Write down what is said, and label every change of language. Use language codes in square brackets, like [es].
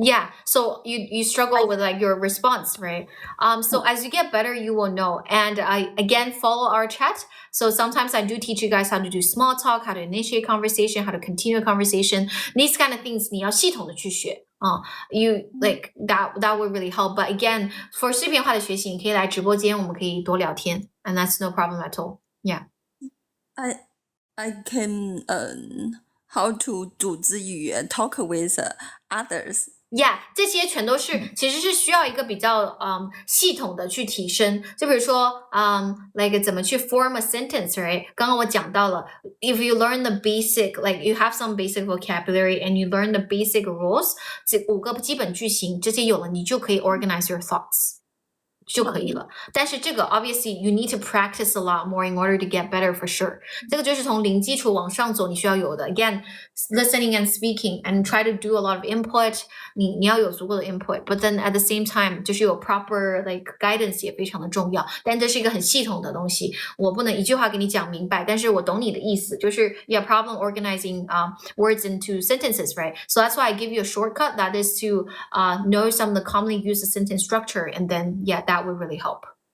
[en] Yeah, so you struggle with like your response, right? So as you get better, you will know. And I again follow our chat. So sometimes I do teach you guys how to do small talk, how to initiate conversation, how to continue a conversation. These kind of things 你要系统的去学。 You like that would really help. [zh] But again, for 视频化的学习，你可以来直播间，我们可以多聊天 and that's no problem at all. [en] Yeah. I can how to 组织语言 talk with others. [zh] Yeah， 这些全都是其实是需要一个比较系统的去提升。 [en] 就比如说 like 怎么去 form a sentence, right？刚刚我讲到了 ，if you learn the basic, like you have some basic vocabulary and you learn the basic rules，这5个基本句型这些有了，你就可以 organize your thoughts。就可以了，但是这个 obviously you need to practice a lot more in order to get better for sure. [zh] 这个就是从零基础往上走，你需要有的。 [en] Again, listening and speaking and try to do a lot of input. [zh] 你要有足够的 input, but then at the same time 就是有 proper like guidance 也非常的重要。但这是一个很系统的东西，我不能一句话给你讲明白，但是我懂你的意思，就是 you have problem organizing words into sentences, right? [en] So that's why I give you a shortcut that is to know some of the commonly used sentence structure, and then yeah, that would really help.